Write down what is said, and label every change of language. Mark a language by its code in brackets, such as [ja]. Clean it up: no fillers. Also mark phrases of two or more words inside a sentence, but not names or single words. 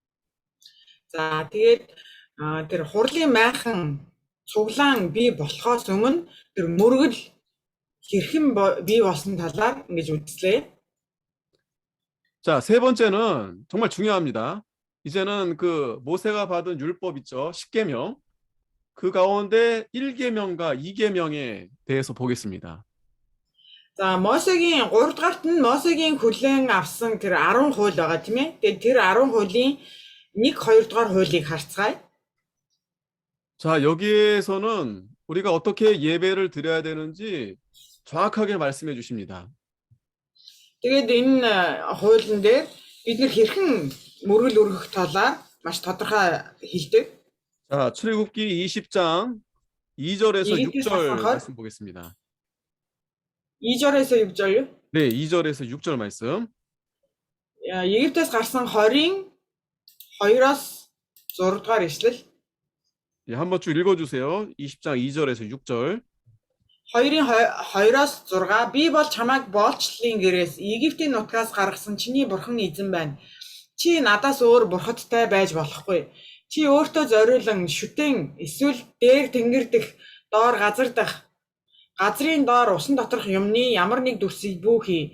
[mn] За тэгээд тэр хурлын майхан цуглаан бий болохоос өмнө тэр мөргөл хэрхэн бий болсон талаар ингэж үзлээ. [ko] 자, 세 번째는 정말 중요합니다. 이제는 그 모세가 받은 율법 있죠. 10계명. 그 가운데 1계명과 2계명에 대해서 보겠습니다. [mn] За Мосегийн 3 дугаарт нь Мосегийн хүлээн авсан тэр 10 хууль байгаа тийм ээ. Тэгээд тэр 10 хуулийн 1, 2 дугаар хуулийг харцгаая. [ko] 자, 여기에서는 우리가 어떻게 예배를 드려야 되는지 정확하게 말씀해 주십니다. [mn] Тэгээд энэ хуулийн дээр бид нэр хэрхэн мөргөл өргөх талаар маш тодорхой хэлдэг. [ko] 자, 출애굽기 20장 2절에서 이집트 6절 사건? 말씀 보겠습니다. 2절에서 6절요. 네, 2절에서 6절 말씀. [mn] Египтээс гарсан 20-ын 2-оос 6 дугаар ишлэл. [ko] 예, 한번 쭉 읽어주세요. 20장 2절에서 6절. [mn] 2-ын 2-оос 6 би бол чамайг боолчлын гэрээс Египтийн нутгаас гаргасан чиний бурхан эзэн байна. Чи надаас өөр бурхадтай байж болохгүй. Чи өөртөө зориулан шүтэн эсвэл дээр тэнгэр дэх доор газар дах газрын доор усан доторх юмны ямар нэг дүрсийг бүүхий.